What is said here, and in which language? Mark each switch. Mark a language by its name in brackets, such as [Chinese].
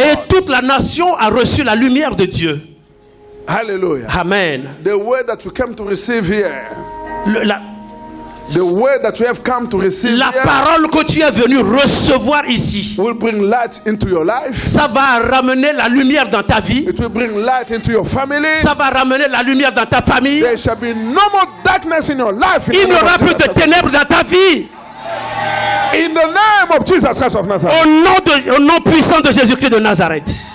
[French] Et toute la nation a reçu la lumière de Dieu. Hallelujah. Amen. [English] The word that we came to receive here. The word that you have come to receive [French] la [English] here, [French] parole que tu es venu recevoir ici, [English] will bring light into your life. [French] Ça va ramener la lumière dans ta vie. [English] It will bring light into your family. [French] Ça va ramener la lumière dans ta famille. [English] There shall be no more darkness in your life. [French] Il n'y aura plus de ténèbres dans ta vie. [English] In the name of Jesus Christ of Nazareth. [French] Au nom puissant de Jésus-Christ de Nazareth.